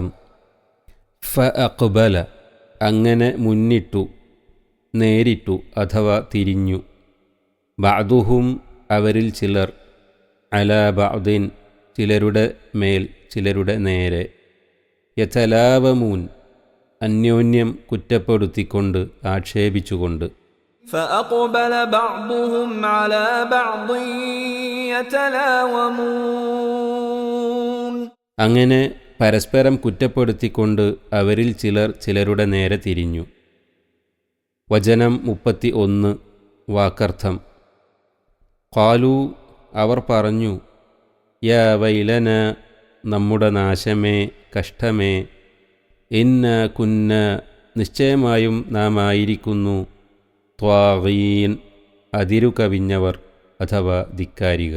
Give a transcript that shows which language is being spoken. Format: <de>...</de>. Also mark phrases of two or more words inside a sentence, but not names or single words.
<ml>ഫഅഖ്ബല അങ്ങനെ മുന്നിട്ടു, നേരിട്ടു അഥവാ തിരിഞ്ഞു. ബഅ്ദുഹും അവരിൽ ചിലർ,</ml> <ar>على بعض</ar> <ml>ചിലരുടെ മേൽ ചിലരുടെ നേരെ, യതലാവമൂൻ അന്യോന്യം കുറ്റപ്പെടുത്തിക്കൊണ്ട് ആക്ഷേപിച്ചുകൊണ്ട്.</ml> <ar>فأقبل بعضهم على بعض يتلاومون</ar> <ml>അങ്ങനെ പരസ്പരം കുറ്റപ്പെടുത്തിക്കൊണ്ട് അവരിൽ ചിലർ ചിലരുടെ നേരെ തിരിഞ്ഞു. വചനം 31 വാക്കർത്ഥം. ഖാലൂ അവർ പറഞ്ഞു,</ml> <ar>يا ويلنا</ar> <ml>നമ്മുടെ നാശമേ, കഷ്ടമേ,</ml> <ar>إنا كنا</ar> <ml>നിശ്ചയമായും നാം ആയിരിക്കുന്നു, ത്വാഗീൻ അതിരു കവിഞ്ഞവർ അഥവാ ധിക്കാരികൾ.</ml>